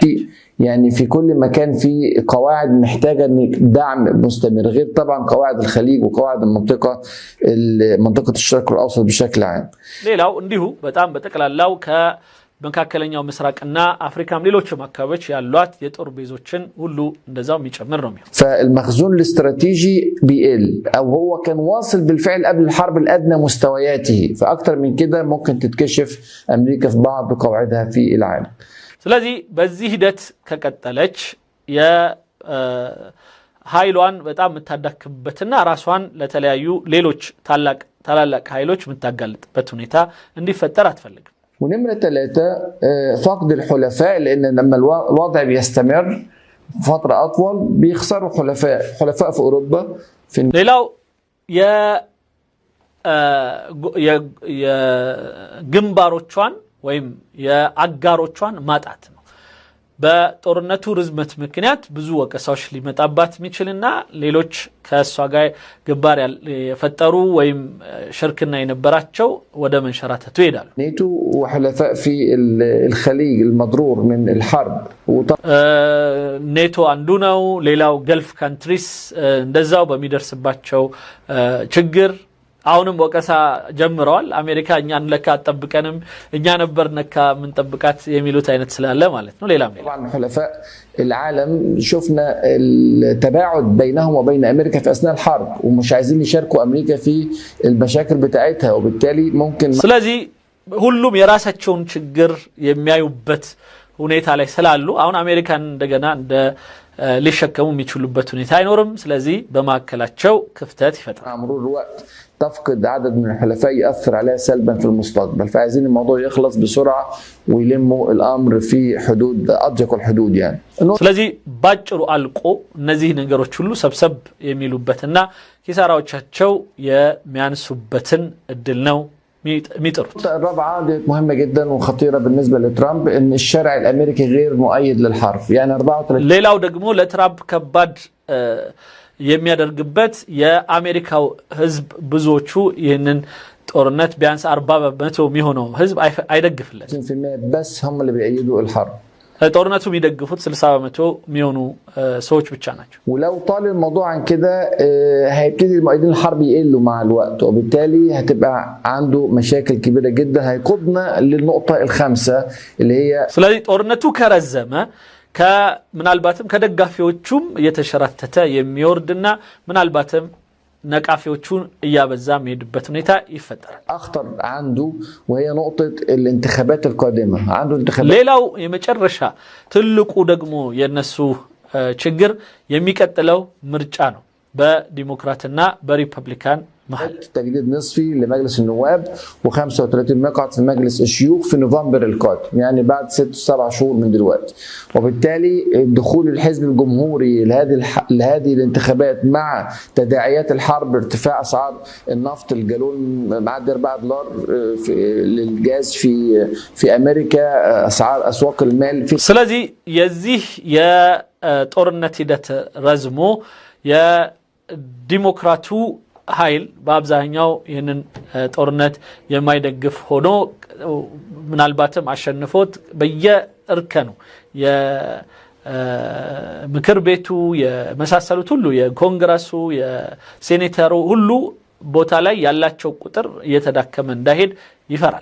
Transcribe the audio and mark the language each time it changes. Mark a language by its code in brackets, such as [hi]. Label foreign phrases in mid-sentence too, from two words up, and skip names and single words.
[ar] يعني في كل مكان في قواعد محتاجه دعم مستمر غير طبعا قواعد الخليج وقواعد منطقه الشرق الاوسط بشكل عام [am] ሌላው እንዲሁ በጣም በተቀላላው መካከለኛው ምስራቅና አፍሪካም ሌሎችም አካባቢዎች ያሏት የጦር ቤዞችን ሁሉ እንደዛው የሚጨምር ነው [ar] فالمخزون الاستراتيجي بيقل او هو كان واصل بالفعل قبل الحرب الادنى مستوياته فاكثر من كده ممكن تتكشف امريكا في بعض قواعدها في العالم [am] ስለዚህ በዚህ ሂደት ከቀጠለች የኃይሏን በጣም የምታዳክምበትና ራሷን ለተለያዩ ሌሎች ታላላቅ ኃይሎች የምታጋልጥበት ሁኔታ እንዲፈጠር አትፈልግም [ar] ونمرة 3 فقد الحلفاء لأن لما الوضع بيستمر فترة أطول بيخسروا حلفاء في أوروبا في [am] ሌላው የግንባሮቿን ወይም የአጋሮቿን ማጣት ነው በጦርነቱ ርዝመት ምክንያት ብዙ ወቀሳዎች ሊመጣባት የሚችልና ሌሎች ከሷ ጋር ግንባር የፈጠሩ ወይም ሽርክና የነበራቸው ወደ መንሸራተቱ ይሄዳሉ [ar] نيتو وحلفاء في الخليج المضرور من الحرب [am] ኔቶ አንዱ ነው ሌላው [en] Gulf countries [am] እንደዛው በሚደርስባቸው ችግር አሁንም ወቀሳ ጀምረዋል አሜሪካ እኛን ለካ አጠብቀንም እኛ ነበር ነካ ምን ጠብቃት የሚሉት አይነት ስላለ ማለት ነው ሌላም [ar] طبعا حلفاء العالم شفنا التباعد بينهم وبين امريكا في اثناء الحرب ومش عايزين يشاركوا امريكا في المشاكل بتاعتها وبالتالي ممكن [am] ስለዚህ ሁሉም የራሳቸውን ችግር የሚያዩበት ሁኔታ ላይ ስላሉ አሁን አሜሪካን እንደገና እንደ ሊሸከሙ የሚችሉበት ሁኔታ አይኖርም ስለዚህ በማከላቸው ክፍተት ይፈጥራል [ar] مرور الوقت تفقد عدد من الحلفاء يأثر عليها سلبا في المستقبل فعايزين الموضوع يخلص بسرعة ويلموا الأمر في حدود أضيق الحدود يعني [am] ስለዚህ ባጭሩ አልቆ እነዚህ ነገሮች ሁሉ ሰብሰብ የሚሉበትና ኪሳራዎቻቸው የሚያንሱበትን እድል ነው [ar] النقطة الرابعة دي مهمة جدا وخطيرة بالنسبة لترامب ان الشارع الامريكي غير مؤيد للحرب يعني 34 [am] ሌላው ደግሞ ለትራምፕ ከባድ የሚያደርግበት የአሜሪካው ህዝብ ብዙዎቹ ይህንን ጦርነት ቢያንስ 40% የሚሆነው ህዝብ አይደግፍለት [ar] بس هم اللي بيأيدوا الحرب [am] ጦርነቱ የሚደግፉት 60% የሚሆኑ ሰዎች ብቻ ናቸው [ar] ولو طال الموضوع عن كده هيبتدي المؤيدين الحرب يقلوا مع الوقت وبالتالي هتبقى عنده مشاكل كبيرة جدا هيقودنا للنقطة الخامسة اللي هي [am] ስለዚህ ጦርነቱ ከረዘመ ምናልባትም ከደጋፊዎቹም የተሸራተተ የሚወርድና ምናልባትም ነቃፊዎቹን እያበዛ የሚሄድበት ሁኔታ ይፈጠራል። [ar] اخطر عنده وهي نقطه الانتخابات القادمه عنده انتخابات [am] ሌላው የመጨረሻ ትልቁ ደግሞ የነሱ ችግር የሚቀጥለው ምርጫ ነው በዲሞክራትና በሪፐብሊካን محل [ar] تجديد نصفي لمجلس النواب و35 مقعد في مجلس الشيوخ في نوفمبر القادم يعني بعد 6-7 شهور من دلوقتي وبالتالي دخول الحزب الجمهوري لهذه الانتخابات مع تداعيات الحرب ارتفاع اسعار النفط الجالون معدي $4 للجاز في امريكا اسعار اسواق المال في [am] ስለዚህ የዚህ የጦርነት ሂደት ረዝሞ የዲሞክራቱ ኃይል በአብዛኛው ይህንን ጦርነት የማይደግፍ ሆኖ ምናልባትም አሸንፎት በየእርከኑ የምክር ቤቱ የመሳሰሉት ሁሉ የኮንግረሱ የሴኔተሩ ሁሉ ቦታ ላይ ያላቸው ቁጥር እየተዳከመ እንዳይሄድ ይፈራል።